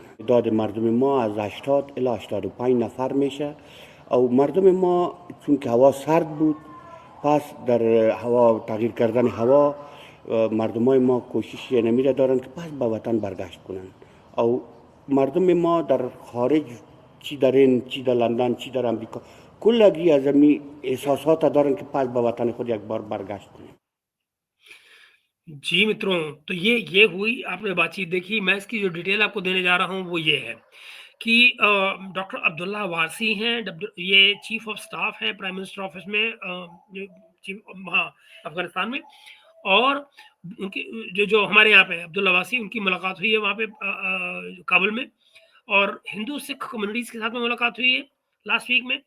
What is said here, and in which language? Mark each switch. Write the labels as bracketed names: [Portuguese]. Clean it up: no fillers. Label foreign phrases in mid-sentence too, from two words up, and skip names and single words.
[Persian] تعداد مردم ما از 80 الی 85 نفر میشه، او مردم ما چون که هوا سرد بود، پس در هوا تغییر کردن هوا مردمای ما کوشش نمیره دارن که پس به وطن برگشت کنن. او مردم ما در خارج، چی در این، چی در لندن، چی در امریکا، کلگی از این احساسات دارن که پس به وطن خود یک بار برگشت کنن. [Hindi] जी मित्रों, तो ये हुई आपने बातचीत देखी। मैं इसकी जो डिटेल आपको देने जा रहा हूँ वो ये है कि डॉक्टर अब्दुल्ला वारसी हैं, ये [English] chief of staff [Hindi] हैं [English] prime minister office [Hindi] में, अफगानिस्तान में, और उनकी जो हमारे यहाँ पे अब्दुल्ला वारसी, उनकी मुलाकात हुई है वहाँ पे काबुल में, और हिंदू सिख कम्युनिटीज़ के साथ में मुलाकात हुई है [English] last week [Hindi] में।